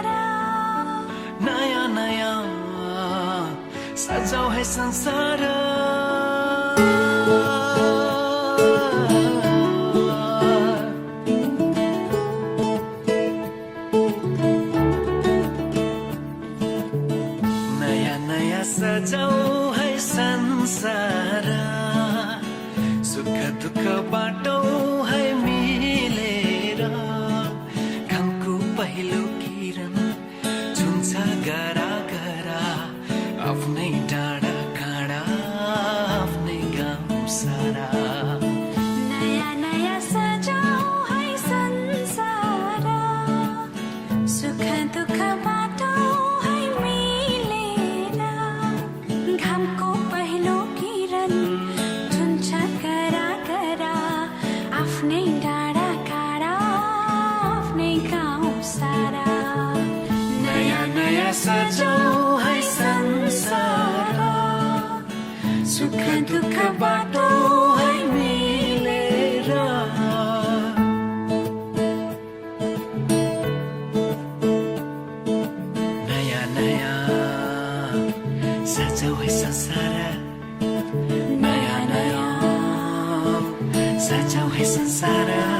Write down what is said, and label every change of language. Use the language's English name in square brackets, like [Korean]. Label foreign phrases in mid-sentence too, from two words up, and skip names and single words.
[Hindi] नया नया सजाओ है संसार नया नया सजाओ है संसार [Nepali] सुख दुःख बाटो है मिलेर घामको पहिलो किरण छुन्छ गरा गरा आफ्नै डाँडा काँडा आफ्नै गाउँ सारा [Hindi] नया नया सजाओ है संसार [Nepali] सुख दुःख बाटो है मिलेर घामको पहिलो किरण छुन्छ गरा गरा आफ्नै डाँडा काँडा आफ्नै गाउँ सारा [Hindi] नया नया सजाओ है संसार [Nepali] सुख दुःख बाटो है मिलेर [Hindi] नया नया सजाओ है संसार नया नया सजाओ है संसार